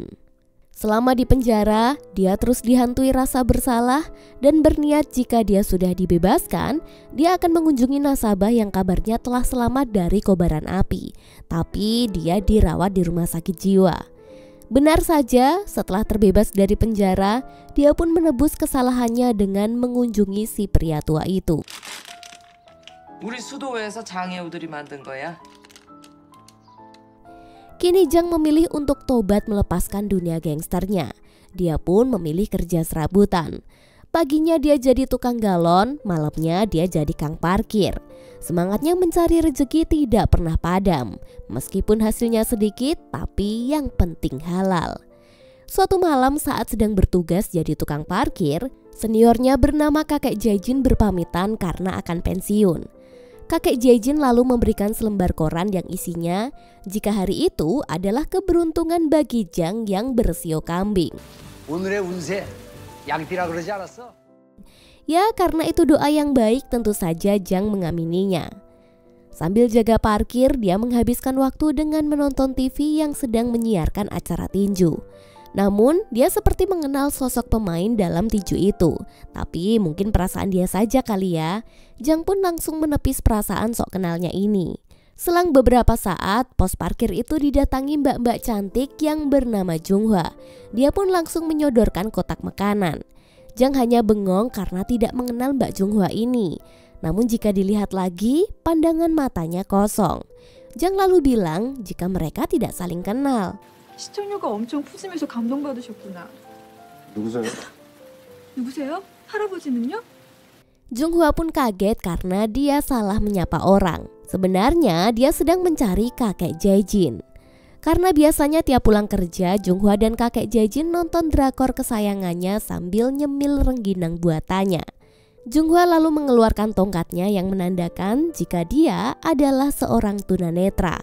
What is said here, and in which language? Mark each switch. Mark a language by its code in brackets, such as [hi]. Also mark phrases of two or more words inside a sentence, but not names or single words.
[id] Selama di penjara, dia terus dihantui rasa bersalah dan berniat jika dia sudah dibebaskan, dia akan mengunjungi nasabah yang kabarnya telah selamat dari kobaran api. Tapi dia dirawat di rumah sakit jiwa. Benar saja, setelah terbebas dari penjara, dia pun menebus kesalahannya dengan mengunjungi si pria tua itu. [ko] 우리 수도회에서 장애우들이 만든 거야. [id] Kini Jang memilih untuk tobat melepaskan dunia gangsternya. Dia pun memilih kerja serabutan. Paginya dia jadi tukang galon, malamnya dia jadi kang parkir. Semangatnya mencari rezeki tidak pernah padam. Meskipun hasilnya sedikit, tapi yang penting halal. Suatu malam saat sedang bertugas jadi tukang parkir, seniornya bernama kakek Jae-jin berpamitan karena akan pensiun. Kakek Jae-jin lalu memberikan selembar koran yang isinya jika hari itu adalah keberuntungan bagi Jang yang bersio kambing. [ko] 오늘의 운세 양띠라 그러지 않았어? [id] Ya karena itu doa yang baik tentu saja Jang mengamininya. Sambil jaga parkir dia menghabiskan waktu dengan menonton TV yang sedang menyiarkan acara tinju. Namun, dia seperti mengenal sosok pemain dalam tinju itu. Tapi mungkin perasaan dia saja kali ya. Jang pun langsung menepis perasaan sok kenalnya ini. Selang beberapa saat, pos parkir itu didatangi mbak-mbak cantik yang bernama Junghwa. Dia pun langsung menyodorkan kotak makanan. Jang hanya bengong karena tidak mengenal Mbak Junghwa ini. Namun jika dilihat lagi, pandangan matanya kosong. Jang lalu bilang jika mereka tidak saling kenal. [ko] 시청료가 엄청 푸짐해서 감동받으셨구나. 누구세요? 누구세요? 할아버지는요? [id] Junghwa pun kaget karena dia salah menyapa orang. Sebenarnya dia sedang mencari kakek Jae-jin. Karena biasanya tiap pulang kerja, Junghwa dan kakek Jae-jin nonton drakor kesayangannya sambil nyemil rengginang buatannya. Junghwa lalu mengeluarkan tongkatnya yang menandakan jika dia adalah seorang tunanetra.